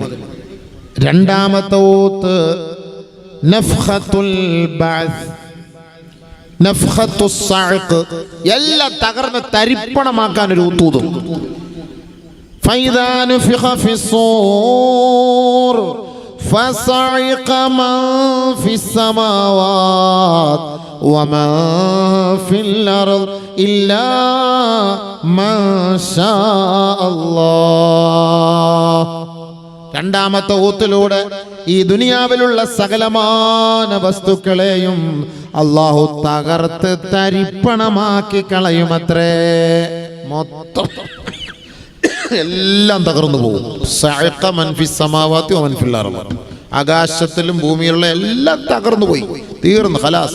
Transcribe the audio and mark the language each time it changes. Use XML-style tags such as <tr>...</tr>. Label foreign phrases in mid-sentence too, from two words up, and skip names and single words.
<ml>രണ്ടാമത്തെ ഊത്ത്</ml> <ar>نفخة البعث، نفخة الصعق,</ar> <ml>എല്ലാം തകർന്ന് തരിപ്പണമാക്കാൻ ഒരു ഊത്തൂതും.</ml> <ar>فإذا نفخ في الصور فصعق من في السماوات ومن في الأرض إلا ما شاء الله.</ar> <ml>രണ്ടാമത്തെ ഊത്തിലൂടെ ഈ ദുനിയാവിലുള്ള സകലമാന വസ്തുക്കളെയും അല്ലാഹു തകർത്ത് തരിപ്പണമാക്കി കളയുമത്രേ. മൊത്തം എല്ലാം തകർന്നു പോകും.</ml> <ar>صعق من في السماوات ومن في الأرض,</ar> <ml>ആകാശത്തിലും ഭൂമിയിലുള്ള എല്ലാം തകർന്നു പോയി, തീർന്നു, ഖലാസ്.</ml>